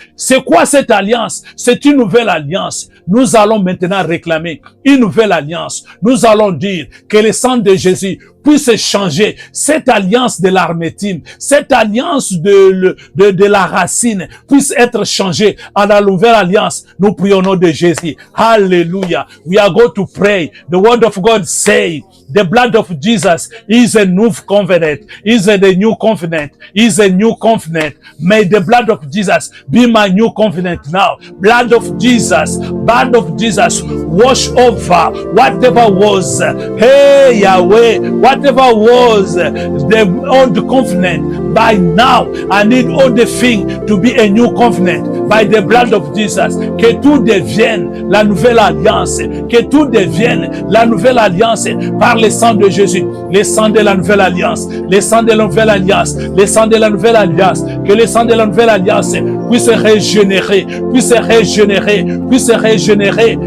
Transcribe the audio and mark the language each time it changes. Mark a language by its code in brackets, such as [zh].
[fr] C'est quoi cette alliance? C'est une nouvelle alliance. Nous allons maintenant réclamer une nouvelle alliance. Nous allons dire que le sang de Jésus puisse changer cette alliance de l'armétime, cette alliance de la racine puisse être changée à la nouvelle alliance. Nous prions au nom de Jésus. [en] Hallelujah. We are going to pray. The word of God say, the blood of Jesus is a new covenant, is a new covenant, is a new covenant. May the blood of Jesus be my new covenant now. Blood of Jesus, wash over whatever was, hey Yahweh, whatever was the old covenant. By now, I need all the thing to be a new covenant. By the blood of Jesus, [fr] que tout devienne la nouvelle alliance, que tout devienne la nouvelle alliance par le sang de Jésus, le sang de la nouvelle alliance, le sang de la nouvelle alliance, le sang de la nouvelle alliance, que le sang de la nouvelle alliance puisse régénérer, puisse régénérer, puisse régénérer.